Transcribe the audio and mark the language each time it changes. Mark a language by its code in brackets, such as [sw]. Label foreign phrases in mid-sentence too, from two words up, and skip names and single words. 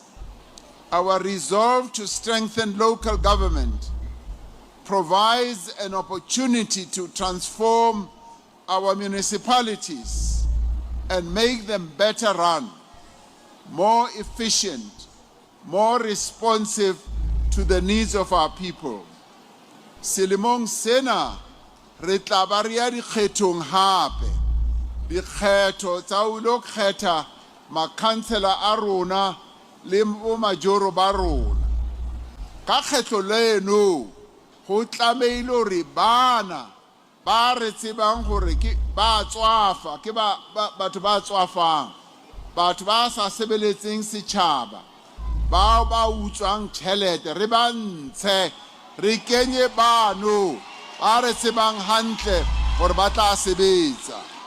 [en] Our resolve to strengthen local government provides an opportunity to transform our municipalities and make them better run, more efficient, more responsive to the needs of our people. [st] Selemong sena re tla ba re ya dikgethong hape, dikgetho tsa ho lo kgetha makhansela a rona le bomajoro ba rona. Ka kgetho leno ho tlameile hore bana ba re tsebang hore ke ba tswafa, ke batho ba tswafang, batho ba sa sebeletseng setjhaba, bao ba utswang tjhelete, re ba ntshe, re kenye bano ba re tsebang hantle hore ba tla sebetsa.